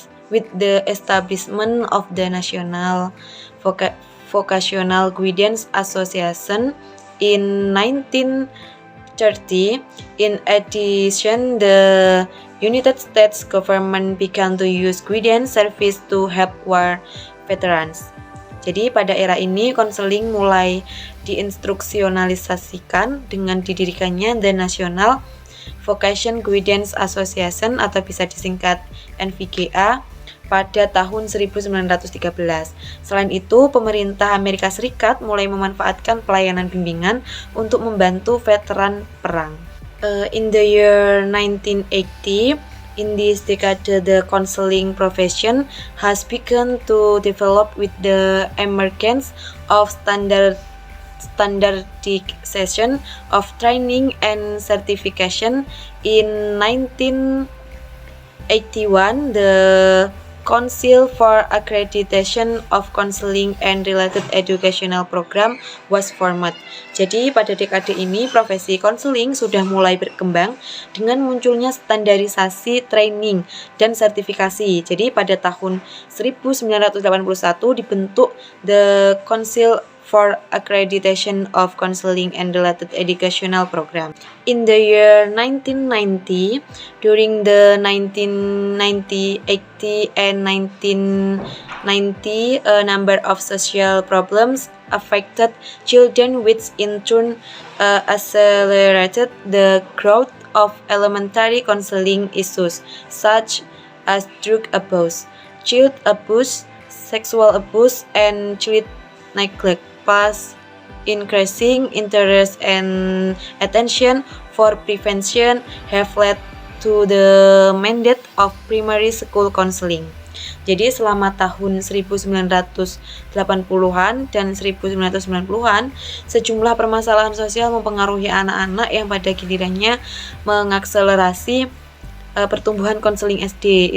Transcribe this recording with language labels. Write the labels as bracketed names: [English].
[English] with the establishment of the National Vocational Guidance Association in 1930. In addition, the United States government began to use guidance service to help war veterans. [Indonesian] Jadi pada era ini konseling mulai diinstruksionalisasikan dengan didirikannya The National Vocation Guidance Association atau bisa disingkat NVGA pada tahun 1913. Selain itu, pemerintah Amerika Serikat mulai memanfaatkan pelayanan bimbingan untuk membantu veteran perang. [English] In the year 1980, in this decade, the counseling profession has begun to develop with the emergence of standardization of training and certification. In 1981, the Council for Accreditation of Counseling and Related Educational Program was formed. [Indonesian] Jadi pada dekade ini profesi konseling sudah mulai berkembang dengan munculnya standarisasi training dan sertifikasi. Jadi pada tahun 1981 dibentuk The Council for Accreditation of Counseling and Related Educational Program. [English] In the year 1990, during the 1980 and 1990, a number of social problems affected children, which in turn accelerated the growth of elementary counseling issues such as drug abuse, child abuse, sexual abuse, and child neglect. Plus, increasing interest and attention for prevention have led to the mandate of primary school counseling. [Indonesian] Jadi selama tahun 1980-an dan 1990-an, sejumlah permasalahan sosial mempengaruhi anak-anak yang pada gilirannya mengakselerasi pertumbuhan konseling SD.